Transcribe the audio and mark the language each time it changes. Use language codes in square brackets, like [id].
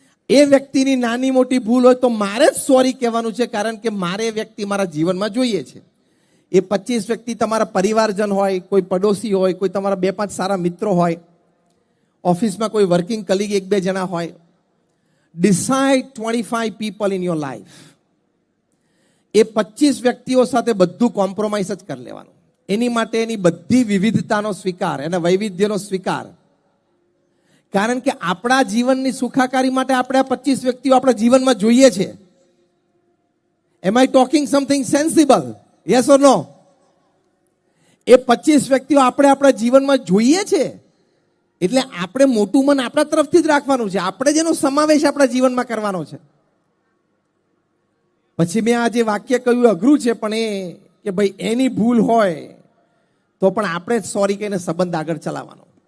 [gu] એ વ્યક્તિની નાની મોટી ભૂલ હોય તો મારે જ સોરી કહેવાનું છે, કારણ કે મારે એ વ્યક્તિ મારા જીવનમાં જોઈએ છે. એ 25 વ્યક્તિ તમારા પરિવારજન હોય, કોઈ પડોશી હોય, કોઈ તમારા 2-5 સારા મિત્રો હોય, ઓફિસમાં કોઈ વર્કિંગ કલીગ 1-2 જણા હોય. [en] Decide 25 people in your life. [gu] એ 25 વ્યક્તિઓ સાથે બધું કોમ્પ્રોમાઇઝ જ કરી લેવાનું. એની માટે એની બધી વિવિધતાનો સ્વીકાર, એના વૈવિધ્યનો સ્વીકાર. કારણ કે આપણા જીવનની સુખાકારી માટે આપણે આ 25 વ્યક્તિઓ આપણા જીવનમાં જોઈએ છે. [en] Am I talking something sensible? Yes or no? [gu] એ 25 વ્યક્તિઓ આપણે આપણા જીવનમાં જોઈએ છે. એટલે આપણે મોટું મન આપણા તરફથી જ રાખવાનું છે. આપણે જેનો સમાવેશ આપણા જીવનમાં કરવાનો છે. પછી મેં આ જે વાક્ય કહ્યું અઘરું છે, પણ એ કે ભાઈ એની ભૂલ હોય તો પણ આપણે જ સોરી કહીને સંબંધ આગળ ચલાવવાનો.